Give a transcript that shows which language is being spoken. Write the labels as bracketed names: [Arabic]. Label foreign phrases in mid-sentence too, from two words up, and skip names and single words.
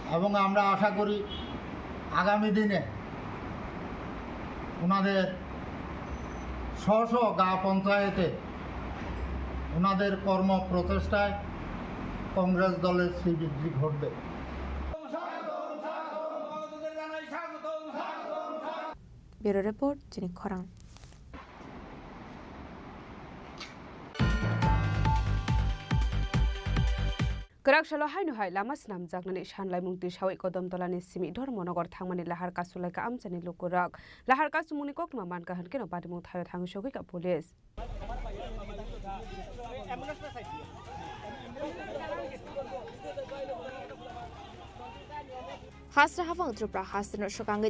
[Bangla] এবং আমরা আশা করি আগামী দিনে ওনাদের স্ব গা পঞ্চায়েতে ওনাদের কর্ম প্রচেষ্টায় কংগ্রেস দলের শ্রীবৃদ্ধি ঘটবে। ব্যুরো রিপোর্ট, চিনি খরাং। [Kok Borok] Karakshalo hainu hai lama snam jaknani shanlai mungti shawai kodamtolani simi dhormonogor thangmani lahar kasulaika amchani lokorak lahar kasumuni kokma manka hankeno patimung thayo thangu shogika police Hasra Khorang Tripura Hasino Shokangai